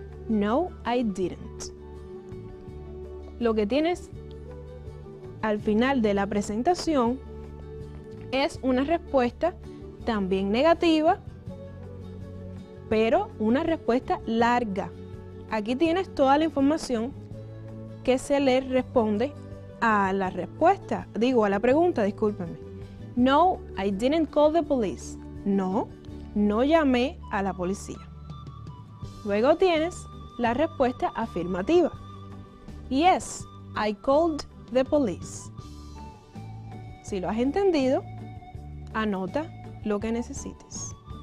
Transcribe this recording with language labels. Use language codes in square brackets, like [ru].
[en] No I didn't. [es] Lo que tienes al final de la presentación es una respuesta también negativa, pero una respuesta larga. Aquí tienes toda la información que se le responde a la respuesta, a la pregunta, discúlpeme. [en] No, I didn't call the police. [es] No, no llamé a la policía. Luego tienes la respuesta afirmativa. [en] Yes, I called the police. [es] Si lo has entendido, anota lo que necesites.